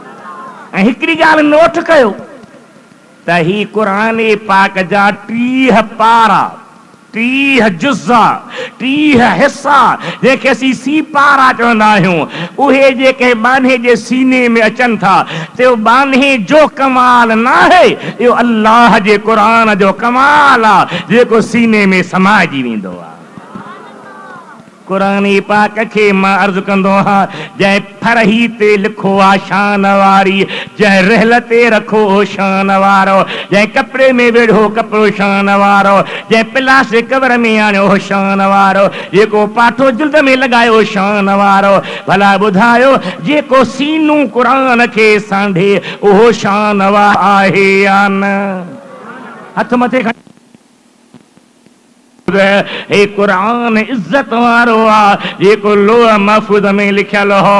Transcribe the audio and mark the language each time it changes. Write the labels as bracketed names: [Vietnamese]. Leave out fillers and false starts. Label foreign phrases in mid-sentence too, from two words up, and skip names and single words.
[Sindhi] ऐं हिकिड़ी ॻाल्हि नोट कयो त ही क़ुरान पाक जा 30 पारा, 30 जुज़ा, 30 हिस्सा, जंहिंखे असीं सी पारा चवंदा आहियूं, उहे जेके बाने जे सीने में अचनि था, तो बाने जो कमाल न आहे, इहो अल्लाह जे क़ुरान जो कमाल आहे जेको सीने में समाइजी वेंदो आहे। कुरान पाक के मां अर्ज कंदो हाँ जै फरही ते लिखो आ शान वारी, जै रहल ते रखो शान वारो, जै कपड़े में वेढ़ो कपड़ो शान वारो, जै प्लास्टिक कवर में आणियो शान वारो, जेको पाठो जिल्द में लगायो शान वारो। भला ॿुधायो जेको सीनू कुरान के सांढे उहो शान वारो आहे या न? हथ मथे खणी ए कुरान इज्जत वारो आ, जेको लोह महफूज में लिखियल हो।